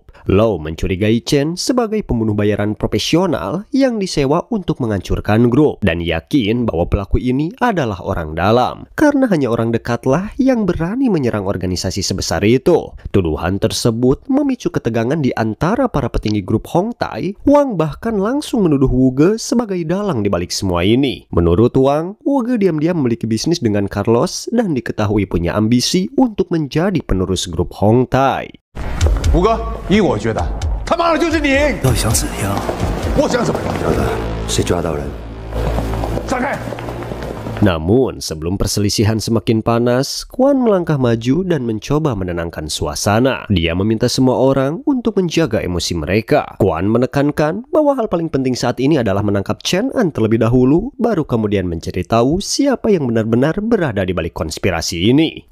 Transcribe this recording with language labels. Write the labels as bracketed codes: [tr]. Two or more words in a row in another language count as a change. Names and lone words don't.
[id] Lau mencurigai Chen sebagai pembunuh bayaran profesional yang disewa untuk menghancurkan grup dan yakin bahwa pelaku ini adalah orang dalam karena hanya orang dekatlah yang berani menyerang organisasi sebesar itu. Tuduhan tersebut memicu ketegangan di antara para petinggi grup Hong Tai. Wang bahkan langsung menuduh Wu Ge sebagai dalang di balik semua ini. Menurut Wang, Wu Ge diam-diam memiliki bisnis dengan Carlos dan diketahui punya ambisi untuk menjadi penerus grup Hong Tai. [zh] 吴哥，依我觉得，他妈的就是你！到底想怎样？我想怎么样？小子，谁抓到人？闪开！ [id] Namun, sebelum perselisihan semakin panas, Quan melangkah maju dan mencoba menenangkan suasana. Dia meminta semua orang untuk menjaga emosi mereka. Quan menekankan bahwa hal paling penting saat ini adalah menangkap Chen An terlebih dahulu, baru kemudian mencari tahu siapa yang benar-benar berada di balik konspirasi ini.